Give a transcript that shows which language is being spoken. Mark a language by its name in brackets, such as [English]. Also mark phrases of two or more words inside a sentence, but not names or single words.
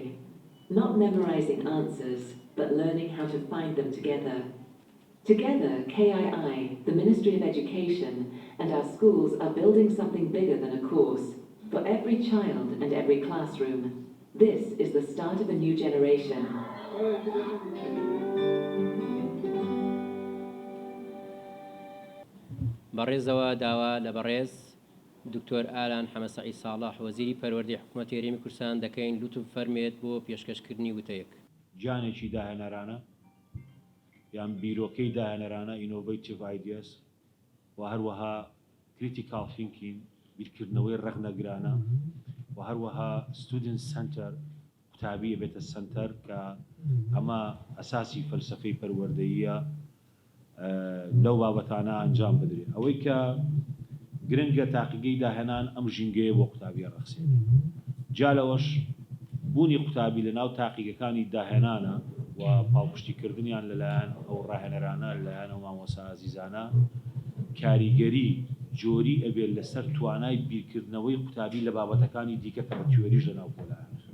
[English] Not memorizing answers, but learning how to find them together. Together, KII, the Ministry of Education, and our schools are building something bigger than a course, for every child and every classroom. This is the start of a new generation. [Central Kurdish] بەڕێزەوە داوا لە بەڕێز دکتۆر ئالان حەمەسەعید ساڵح وەزیری پەروەردەی حکوومەتی هەرێمی کوردستان دەکەین لوتف فەرمێت بۆ پێشکەشکردنی وتەیەک. جانێکی داهێنەرانە یان بیرۆکەی داهێنەرانە [English] innovative ideas [Central Kurdish] و هەروەها [English] critical thinking [Central Kurdish] بیرکردنەوەی ڕەخنەگرانە و هەروەها [English] student center [Central Kurdish] قوتابیە بێتە سنتەر کە ئەمە ئەساسی فەلسەفەی پەروەردەییە لەو بابەتانە ئەنجام بدرێ ئەوەی کە گرنگە تاقیگەی داهێنان ئەم ژینگەیە بۆ قوتابیە ڕەخسێن جا لەوەش بوونی قوتابی لە ناو تاقیگەکانی داهێنانە و پاڵپشتیکردنیان لەلایەن ئەو ڕاهێنەرانە لەلایەن ئەو مامۆستا ئازیزانە کاریگەری جۆری ئەبێت لەسەر توانای بیرکردنەوەی قوتابی لە بابەتەکانی دیکە کە بە تیۆریش لەناو کۆلایەن